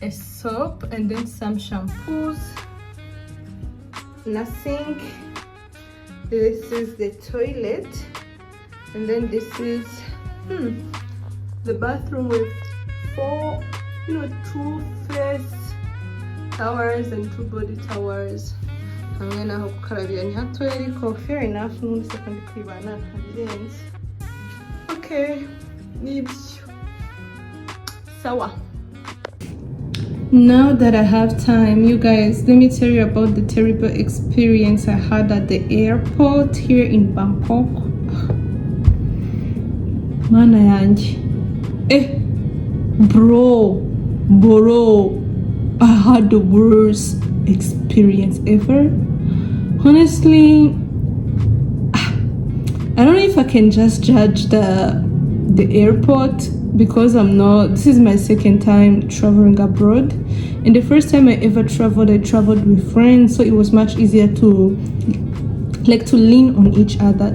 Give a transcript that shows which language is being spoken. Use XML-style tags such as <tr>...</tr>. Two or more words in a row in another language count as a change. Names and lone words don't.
<en>a soap, and then some shampoos, nothing. This is the toilet, and then this is the bathroom with 4 2 face towers and 2 body towers.</en> <rw>Hamwe naho gukarabira ni hatoya ariko</rw> <en>fair enough,</en> <rw>n'ubundi se kandi kwibana ntabirenze. Okay, nibyo sawa.</rw> <en>Now that I have time, you guys, let me tell you about the terrible experience I had at the airport here in Bangkok.</en> <rw>Mana yanjye.</rw> <en>Bro, I had the worst experience ever. Honestly, I don't know if I can just judge the airport, because this is my second time traveling abroad, and the first time I ever traveled, I traveled with friends, so it was much easier to lean on each other.</en>